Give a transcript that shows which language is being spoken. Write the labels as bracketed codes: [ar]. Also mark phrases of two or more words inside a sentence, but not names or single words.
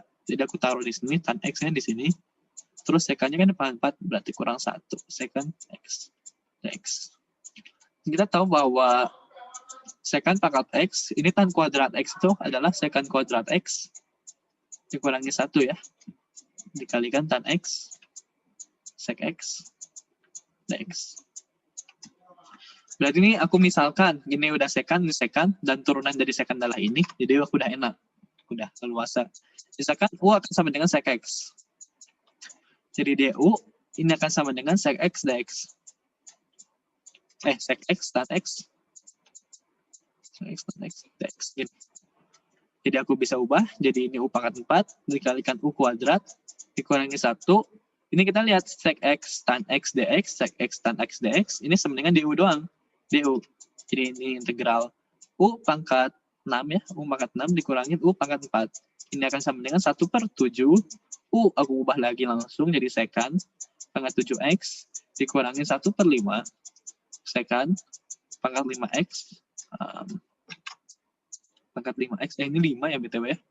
[id] Jadi aku taruh di sini, tan x-nya di sini. Terus secantnya kan pangkat 4, berarti kurang 1. Secant x dx. Kita tahu bahwa secant pangkat x, ini tan kuadrat x itu adalah secant kuadrat x dikurangi 1 ya. Dikalikan tan x, sec x, dx. Berarti ini aku misalkan, ini udah secant, ini secant, dan turunan dari secant adalah ini, jadi aku udah enak. Udah leluasa. Misalkan U akan sama dengan sec x. Jadi du, ini akan sama dengan sec x dx. Sec x tan x. Sec x tan x dx. Gini. Jadi aku bisa ubah, jadi ini U pangkat 4, dikalikan U kuadrat, dikurangi 1. Ini kita lihat sec x tan x dx, sec x tan x dx, ini sama dengan du doang. du. Jadi ini integral U pangkat 6 ya, U pangkat 6 dikurangi U pangkat 4. Ini akan sama dengan 1 per 7. U aku ubah lagi langsung jadi secant pangkat 7x, dikurangi 1 per 5. Secant pangkat 5x. Pangkat 5x, ini 5 ya BTW ya.